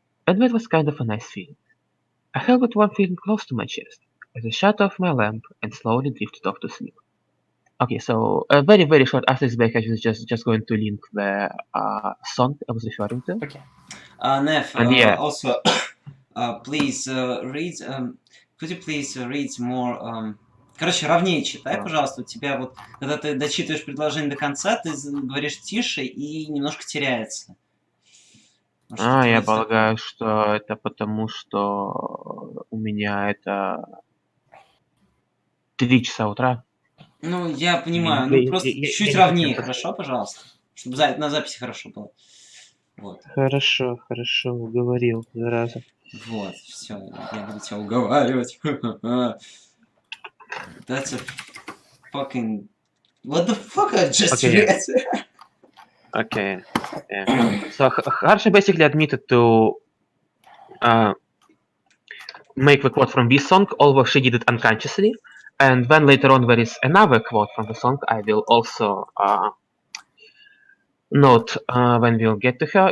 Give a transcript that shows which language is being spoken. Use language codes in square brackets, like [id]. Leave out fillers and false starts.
[en] And that was kind of a nice feeling. I held that warm feeling close to my chest as I shut off my lamp and slowly drifted off to sleep. Okay, so a very, very short after this break, I was just going to link the song I was referring to. Okay. Nev, yeah. Also, please read, could you please read more... [ru] Короче, ровнее читай, пожалуйста. У тебя вот, когда ты дочитываешь предложение до конца, ты говоришь тише и немножко теряется. Я полагаю, что это потому, что у меня это 3 часа утра. Ну, я понимаю, ну просто чуть ровнее, хорошо, пожалуйста? Чтобы на записи хорошо было. Вот. Хорошо, уговорил, зараза. Вот, все, я буду тебя уговаривать. [en] That's a fucking... What the fuck I just read? Okay. Yeah. So Harsha basically admitted to make the quote from this song, although she did it unconsciously. And then later on there is another quote from the song I will also note when we'll get to her.